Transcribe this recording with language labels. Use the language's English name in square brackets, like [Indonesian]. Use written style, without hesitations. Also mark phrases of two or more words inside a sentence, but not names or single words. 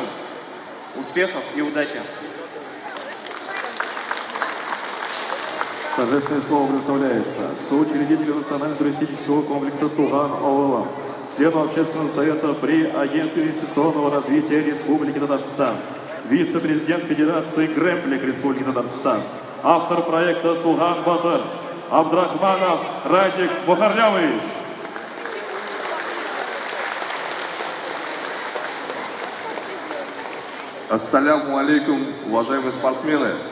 [Russian] Успехов и удачи! Торжественное слово предоставляется соучредителю Национального туристического комплекса Туган-Аула, члену Общественного совета при Агентстве инвестиционного развития Республики Татарстан, вице-президент Федерации Грэмплик Республики Татарстан, автор проекта Туган-Батыр Абдрахманов Радик Мухарлямович. [Arabic] السلام عليكم, [Russian] уважаемые спортсмены.